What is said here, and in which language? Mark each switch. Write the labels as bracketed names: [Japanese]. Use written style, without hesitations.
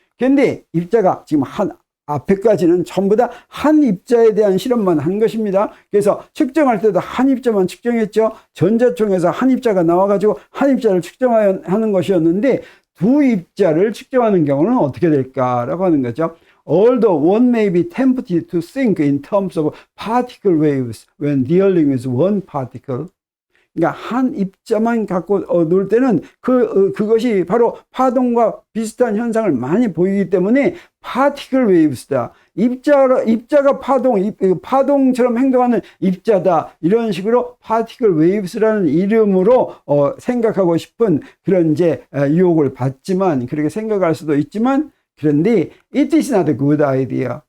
[Korean] 그런데 입자가 지금 앞에까지는 전부 다 한 입자에 대한 실험만 한 것입니다. 그래서 측정할 때도 한 입자만 측정했죠. 전자총에서 한 입자가 나와가지고 한 입자를 측정하는 것이었는데, 두 입자를 측정하는 경우는 어떻게 될까라고 하는 거죠. [English] Although one may be tempted to think in terms of particle waves when dealing with one particle, [Korean] 그러니까 한 입자만 갖고 놀 때는 그것이 바로 파동과 비슷한 현상을 많이 보이기 때문에 particle waves다. 입자가 파동처럼 행동하는 입자다. 이런 식으로 particle waves라는 이름으로 생각하고 싶은 그런 이제 유혹을 받지만, 그렇게 생각할 수도 있지만, 그런데 [English] it is not a good idea.